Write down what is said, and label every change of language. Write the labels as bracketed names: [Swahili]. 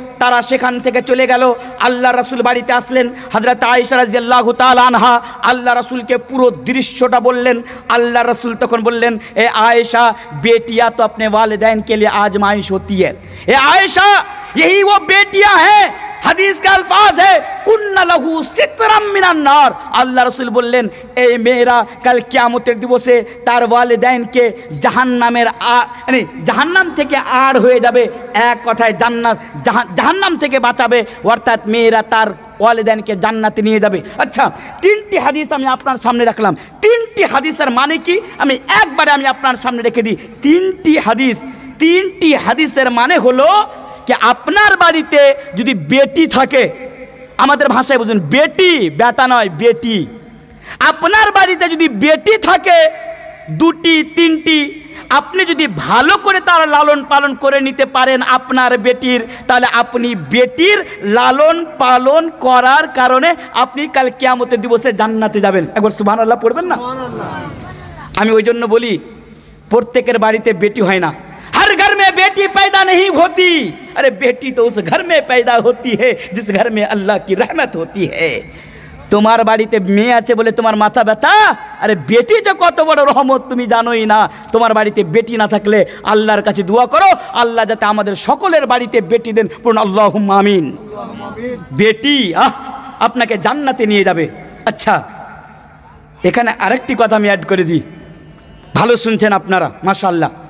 [Bangla] তারা সেখান থেকে চলে গেল। আল্লাহ রাসূল বাড়িতে আসলেন। হযরত আয়েশা রাদিয়াল্লাহু তাআলা আনহা আল্লাহ রাসূলকে পুরো দৃশ্যটা বললেন। আল্লাহ রাসূল তখন বললেন, এ [Hindi] आयशा, बेटियां तो अपने वालिदैन के लिए आजमाइश होती है। ए आयशा, यही वो बेटियां हैं, হাদিস का अल्फाज है, [Arabic] कुन्ना लहू सितरम मिनान नार। [Bangla] আল্লাহ রাসূল বললেন, এই মেয়েরা কাল কিয়ামতের দিবসে তার ওয়ালিদাইনকে জাহান্নামের মানে জাহান্নাম থেকে আড় হয়ে যাবে, এক কথায় জাহান্নাম থেকে বাঁচাবে, অর্থাৎ মেয়েরা তার ওয়ালিদাইনকে জান্নাতে নিয়ে যাবে। আচ্ছা, তিনটি হাদিস আমি আপনার সামনে রাখলাম। তিনটি হাদিসের মানে কি আমি একবারে আপনার সামনে রেখে দিই। তিনটি হাদিসের মানে হলো कि আপনার বাড়িতে যদি বেটি থাকে, আমাদের ভাষায় বুঝুন, বেটি, বেটা নয়, বেটি। আপনার বাড়িতে যদি বেটি থাকে, দুটি তিনটি, আপনি যদি ভালো করে তার লালন পালন করে নিতে পারেন আপনার বেটির, তাহলে আপনি বেটির লালন পালন করার কারণে আপনি কাল কিয়ামতের দিবসে জান্নাতে যাবেন। একবার সুবহানাল্লাহ পড়বেন না? আমি ওই জন্য বলি, প্রত্যেকের বাড়িতে বেটি হয় না। [Hindi] हर घर में बेटी पैदा नहीं होती, अरे बेटी तो उस घर में पैदा होती है जिस घर में अल्लाह की रहमत होती है। [Bangla] তোমার বাড়িতে মেয়ে আছে বলে তোমার মাথা ব্যথা, আরে বেটি যে কত বড় রহমত তুমি জানোই না। তোমার বাড়িতে বেটি না থাকলে আল্লাহর কাছে দোয়া করো, আল্লাহ যাতে আমাদের সকলের বাড়িতে বেটি দেন, পড়ুন আল্লাহুম্মা আমিন। বেটি আপনাকে জান্নাতে নিয়ে যাবে। আচ্ছা, এখানে আরেকটি কথা আমি অ্যাড করে দিই, ভালো শুনছেন আপনারা, মাশাআল্লাহ।